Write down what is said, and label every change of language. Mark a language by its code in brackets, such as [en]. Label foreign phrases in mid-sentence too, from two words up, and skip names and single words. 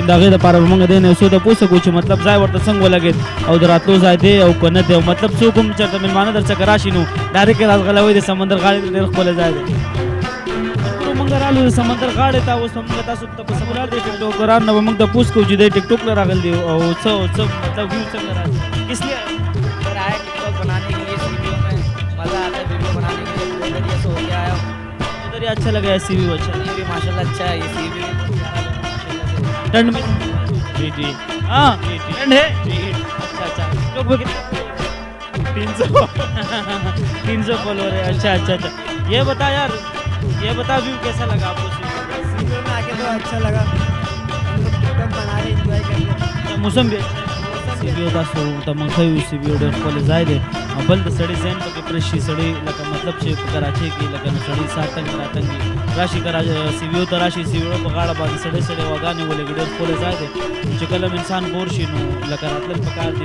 [ps] د هغې دپاره به موږ دی نه یو څه تپوس وکړو چې مطلب ځای ورته څنګه ولګېد او د راتلو ځای دی او که نه دی، او مطلب څوک هم چېرته مېلمانه درڅخه راشي نو ډایرکټ یې راځغلوئ. د سمندر غاړې ته ډېر ښکلی ځای دی. موږ رالو د سمندر غاړې ته. اوس موږ تاسو ته په سمندر دی ټکټوکران نه به موږ تپوس کوو چې دی ټکټوک له راغلي دي او څه مطلب ویو څنګه راځي. [ur] کس لیے سر آئے ٹک ٹاک بنانے کے لیے، سیویو میں مزہ آتا ہے ویڈیو بنانے کے لیے. ادھر یہ سو کے آیا ہوں. ادھر یہ اچھا لگا ہے سی ویو؟ اچھا، یہ بھی ماشاء اللہ اچھا ہے. یہ سی ویو ٹھنڈ میں جی جی ہاں ٹھنڈ ہے جی. اچھا اچھا. ٹک ٹاک پہ کتنا؟ 300 فالوور ہے. اچھا اچھا اچھا. یہ بتا یار، یہ بتا ویو کیسا لگا آپ کو؟ سیویو میں آ کے تو اچھا لگا. ہم لوگ ٹک ٹاک بنا رہے، انجوائے کر رہے. موسم بھی اچھا ہے. [ps] سیویو تاسو ته موږ ښیو سیویو ډېر ښکلی ځای دی. بل د سړي ذهن پکې فرش شي. سړی لکه مطلب چې په کراچۍ کې لکه نو سړی ساه تنګ راتنګ وي، راشي سیویو ته راشي. سیویو په غاړه باندې سړی غواګانې ولګي. ډېر ښکلی ځای دی. چې کله انسان بور شي نو لکه راتلل پکار دی.